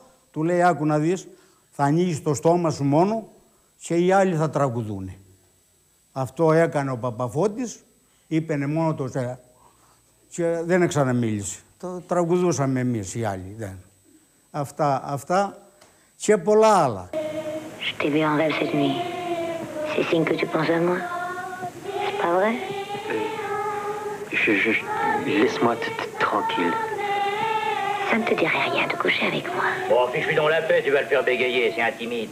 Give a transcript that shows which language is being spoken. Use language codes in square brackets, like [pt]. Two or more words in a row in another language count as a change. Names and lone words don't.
[el] Του λέει, «Άκου να δεις, θα ανοίγεις το στόμα σου μόνο και οι άλλοι θα τραγουδούνε». Αυτό έκανε ο Παπαφώτης, είπαινε μόνο το «σε» και δεν ξαναμίλησε. Το τραγουδούσαμε εμείς οι άλλοι. Δεν. Αυτά και πολλά άλλα. [fr] Je t'ai vu en rêve cette nuit. C'est signe que tu penses à moi. C'est pas vrai? Laisse-moi tranquille. Ça ne te dirait rien de coucher avec moi. Bon, fiche-lui dans la paix, tu vas le faire bégayer, c'est un timide.